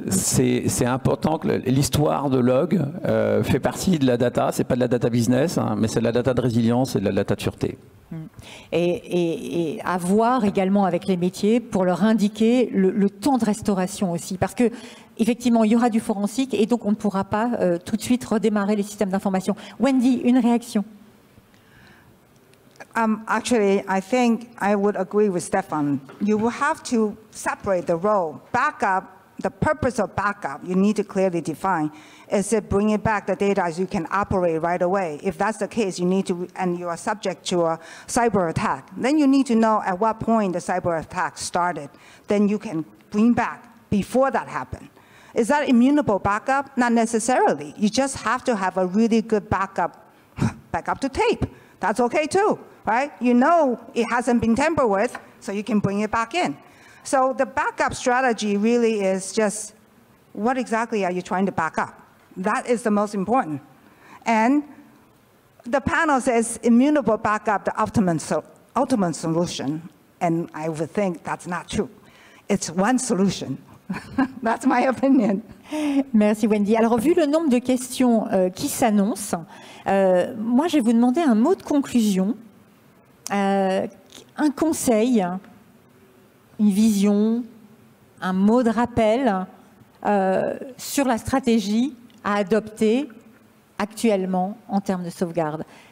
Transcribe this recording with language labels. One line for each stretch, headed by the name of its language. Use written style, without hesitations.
French: C'est important que l'histoire de log fait partie de la data, c'est pas de la data business, hein, mais c'est de la data de résilience et de la data de sûreté. Et à voir également avec les métiers pour leur indiquer le temps de restauration aussi. Parce que effectivement, il y aura du forensique et donc on ne pourra pas tout de suite redémarrer les systèmes d'information. Wendy, une réaction?
English: Actually, I think I would agree with Stefan. You will have to separate the role. Backup, the purpose of backup, you need to clearly define. Is it bringing back the data so you can operate right away? If that's the case, you need to, and you are subject to a cyber attack, then you need to know at what point the cyber attack started. Then you can bring back before that happened. Is that immutable backup? Not necessarily. You just have to have a really good backup to tape. That's okay too, right? You know it hasn't been tampered with, so you can bring it back in. So the backup strategy really is just, what exactly are you trying to back up? That is the most important. And the panel says immutable backup, the ultimate solution. And I would think that's not true. It's one solution. That's my opinion.
French: Merci Wendy. Alors vu le nombre de questions qui s'annoncent, moi je vais vous demander un mot de conclusion, un conseil, une vision, un mot de rappel sur la stratégie à adopter actuellement en termes de sauvegarde.